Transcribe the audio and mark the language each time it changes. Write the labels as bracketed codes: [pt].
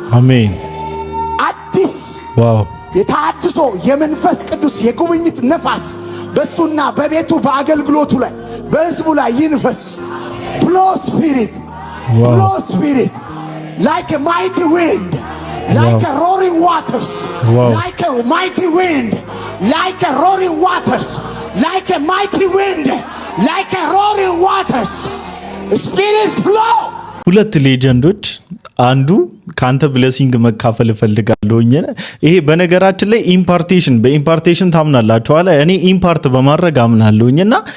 [am] አሜን። አዲስ ዋው የታድሶ የመንፈስ ቅዱስ የጉብኝት ነፋስ በሱና በቤቱ በአገልግሎቱ ላይ በሕዝቡ ላይ ይንፈስ። ብሎ ስፒሪት [en] like a mighty wind like a roaring waters, like a mighty wind, like a roaring waters, like a mighty wind, like a roaring waters. Spirit flow. [am] ሁለት ሌጀንዶች አንዱ ካንተ ብለሲንግ መካፈል ፈልጋለሁኝ። ይሄ በነገራችን ላይ በኢምፓርቴሽን ታምናላችሁ አለ። እኔ ኢምፓርት በማድረግ አምናለሁኝና